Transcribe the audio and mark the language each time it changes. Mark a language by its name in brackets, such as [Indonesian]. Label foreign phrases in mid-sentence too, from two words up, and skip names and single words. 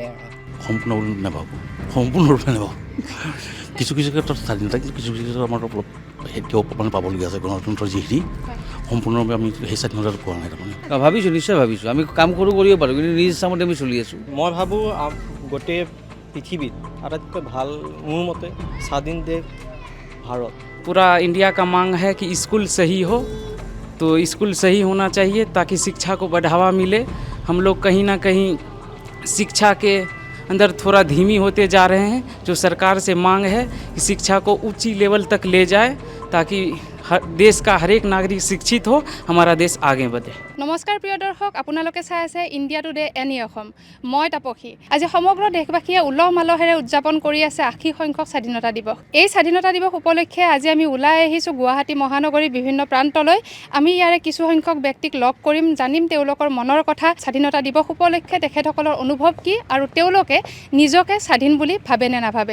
[Assamese] সম্পূৰ্ণ বুলি নাভাবোঁ, সম্পূৰ্ণৰূপে নাভাবোঁ। কিছু কিছু ক্ষেত্ৰত স্বাধীনতা, কিছু কিছু ক্ষেত্ৰত আমাৰ অলপ এতিয়াও মানে পাবলগীয়া আছে। গণতন্ত্ৰৰ যিখিনি সম্পূৰ্ণৰূপে আমি সেই স্বাধীনতাটো পোৱা নাই তাৰমানে। ভাবিছোঁ, নিশ্চয় ভাবিছোঁ। আমি কাম কৰিব পাৰোঁ, কিন্তু নিজ ইচ্ছামতে আমি চলি আছোঁ। মই ভাবোঁ গোটেই পৃথিৱীত আটাইতকৈ ভাল মোৰ মতে স্বাধীন দেশ ভাৰত। [Hindi] पूरा इंडिया का मांग है कि स्कूल सही हो, तो स्कूल सही होना चाहिए ताकि शिक्षा को बढ़ावा मिले। हम लोग कहीं ना कहीं शिक्षा के अंदर थोड़ा धीमी होते जा रहे हैं। जो सरकार से मांग है कि शिक्षा को ऊंची लेवल तक ले जाए ताकि देश का हर एक नागरिक शिक्षित हो, हमारा देश आगे बढ़े। [Assamese] নমস্কাৰ প্ৰিয় দৰ্শক, আপোনালোকে চাই আছে ইণ্ডিয়া টুডে এনি অসম। মই তাপসী। আজি সমগ্ৰ দেশবাসীয়ে উলহ মালহেৰে উদযাপন কৰি আছে 80 সংখ্যক স্বাধীনতা দিৱস। এই স্বাধীনতা দিৱস উপলক্ষে আজি আমি ওলাই আহিছোঁ গুৱাহাটী মহানগৰীৰ বিভিন্ন প্ৰান্তলৈ। আমি ইয়াৰে কিছু সংখ্যক ব্যক্তিক লগ কৰিম, জানিম তেওঁলোকৰ মনৰ কথা, স্বাধীনতা দিৱস উপলক্ষে তেখেতসকলৰ অনুভৱ কি আৰু তেওঁলোকে নিজকে স্বাধীন বুলি ভাবে নে নাভাবে।